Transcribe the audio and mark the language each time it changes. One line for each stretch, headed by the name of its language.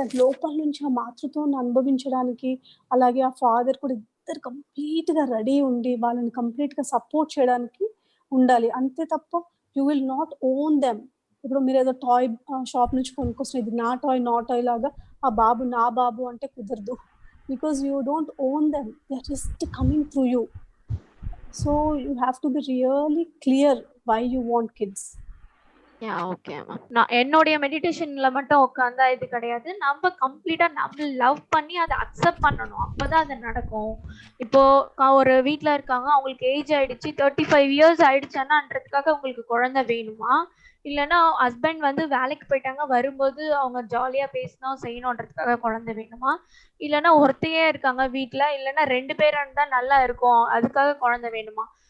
Telugu: అంటే లోపల నుంచి ఆ మాతృత్వాన్ని అనుభవించడానికి, అలాగే ఆ ఫాదర్ కూడా ఇద్దరు కంప్లీట్గా రెడీ ఉండి వాళ్ళని కంప్లీట్గా సపోర్ట్ చేయడానికి ఉండాలి. అంతే తప్ప
English: You will not own them.
Telugu: ఇప్పుడు మీరు ఏదో టాయ్ షాప్ నుంచి కొనుక్కొచ్చిన, ఇది నా టాయ్ లాగా ఆ బాబు నా బాబు అంటే కుదరదు.
English: Because you don't own them, they're just coming through you. So you have to be really clear why you want kids. Yeah, okay ma'am.
Tamil: நான் என்னோட மெடிடேஷன்ல மட்டும் உட்கார்ந்தா இது கிடையாது, நம்ம கம்ப்ளீட்டா நம்ம லவ் பண்ணி அதை அக்செப்ட் பண்ணணும், அப்பதான் அது நடக்கும். இப்போ ஒரு வீட்ல இருக்காங்க, அவங்களுக்கு ஏஜ் ஆயிடுச்சு, 35 years ஆயிடுச்சுன்னான்றதுக்காக உங்களுக்கு குழந்தை வேணுமா, இல்லைன்னா ஹஸ்பண்ட் வந்து வேலைக்கு போயிட்டாங்க, வரும்போது அவங்க ஜாலியா பேசணும் செய்யணுன்றதுக்காக குழந்தை வேணுமா, இல்லைன்னா ஒருத்தையே இருக்காங்க வீட்டுல, இல்லைன்னா 2 பேரா இருந்தா நல்லா இருக்கும் அதுக்காக குழந்தை வேணுமா?